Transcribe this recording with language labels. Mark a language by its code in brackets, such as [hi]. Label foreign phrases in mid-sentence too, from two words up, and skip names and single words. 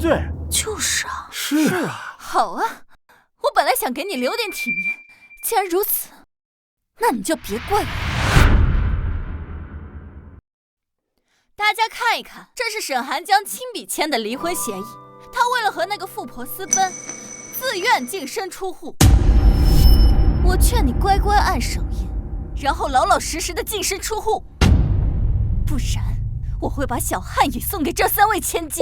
[zh] 就是啊。是啊。好啊，我本来想给你留点体面，既然如此，那你就別怪我。大家看一看，这是沈寒江亲笔簽的離婚协議。他为了和那個富婆私奔，自願淨身出戶。我勸你乖乖按手印，然後老老實實的淨身出戶，不然我會把小漢也送給這3位千金。